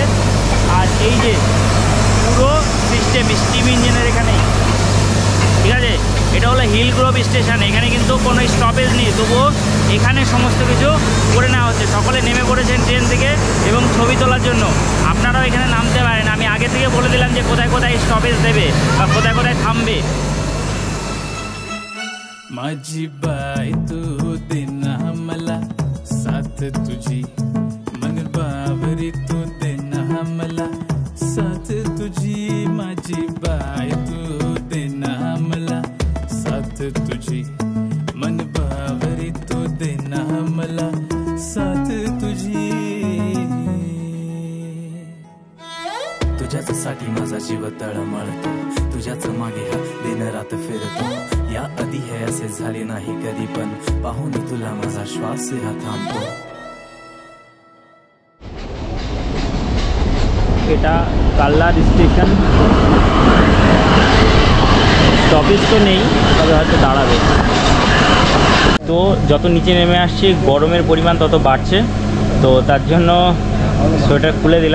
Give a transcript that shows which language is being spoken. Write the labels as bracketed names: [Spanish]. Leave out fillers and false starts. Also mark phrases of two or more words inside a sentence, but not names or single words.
[Bangla] আর এই যে পুরো সিস্টেম স্টিম ইঞ্জিনের এখানেই, ঠিক আছে। এটা হলো হিল গ্রোভ স্টেশন। এখানে কিন্তু কোনো স্টপেজ নেই, তবুও এখানে সমস্ত কিছু করে নেওয়া হচ্ছে। সকলে নেমে পড়েছেন ট্রেন থেকে এবং ছবি তোলার জন্য। আপনারাও এখানে নামতে পারেন। আমি আগে থেকে বলে দিলাম যে কোথায় কোথায় স্টপেজ দেবে বা কোথায় কোথায় থামবে। [Marathi] माझी बाई तू देना मला साथ तुझी मन बावरी तू देना मला साथ तुझी माझी बाई तू देना मला साथ तुझी मन बावरी तू देना मला साथ तुझी तुझ्याच साठी माझा जीव तळमळतो तुझ्याच मागे हा दिन रात फिरतो या आधी हे असे झाले नाही कधी पण पाहून तुला माझा श्वास हा थांबतो। [Bangla] এটা কাল্লার স্টেশন, স্টপেজ তো নেই, তবে হয়তো দাঁড়াবে। তো যত নিচে নেমে আসছি গরমের পরিমাণ তত বাড়ছে, তো তার জন্য সোয়েটার খুলে দিলাম।